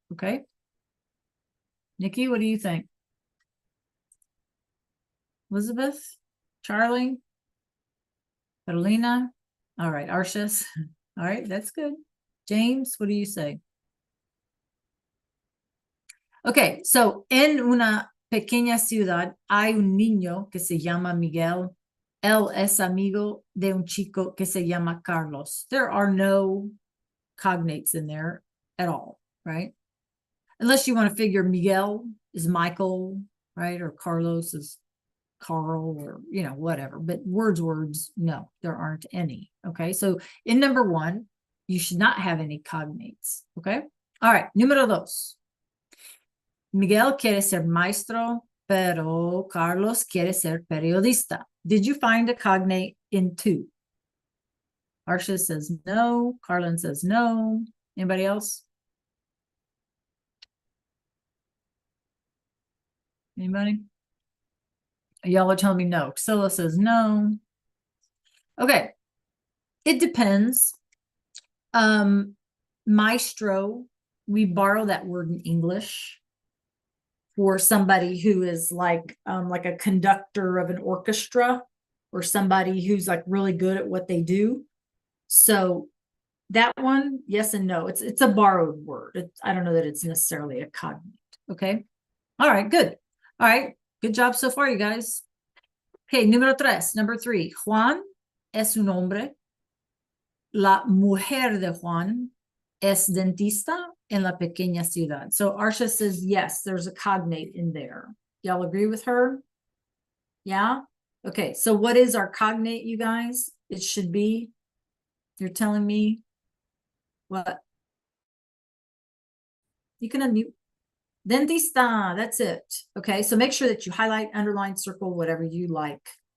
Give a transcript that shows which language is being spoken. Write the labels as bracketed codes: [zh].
[en] Okay. Nikki, what do you think? Elizabeth? Charlie? Carolina? All right, Arshis. All right, that's good. James, what do you say? Okay, so [es] en una pequeña ciudad hay un niño que se llama Miguel. Él es amigo de un chico que se llama Carlos. [en] There are no cognates in there at all, right? Unless you want to figure Miguel is Michael, right? Or Carlos is Carl, or, whatever. But words, no, there aren't any. Okay, so in number one, you should not have any cognates. Okay, all right, [es] número dos. Miguel quiere ser maestro, pero Carlos quiere ser periodista. [en] Did you find a cognate in two? Arsha says no. Carlin says no. Anybody else? Anybody? Y'all are telling me no. Priscilla says no. Okay. It depends. Maestro, we borrow that word in English for somebody who is like a conductor of an orchestra, or somebody who's like really good at what they do. So that one, yes and no. It's a borrowed word. I don't know that it's necessarily a cognate. Okay. All right, good. All right, good job so far, you guys. Okay, number three. [es] Juan es un hombre. La mujer de Juan es dentista en la pequeña ciudad. [en] So Arsha says, yes, there's a cognate in there. Y'all agree with her? Yeah? Okay, so what is our cognate, you guys? It should be, you're telling me what? You can unmute. Dentista, that's it. Okay, so make sure that you highlight, underline, circle, whatever you like.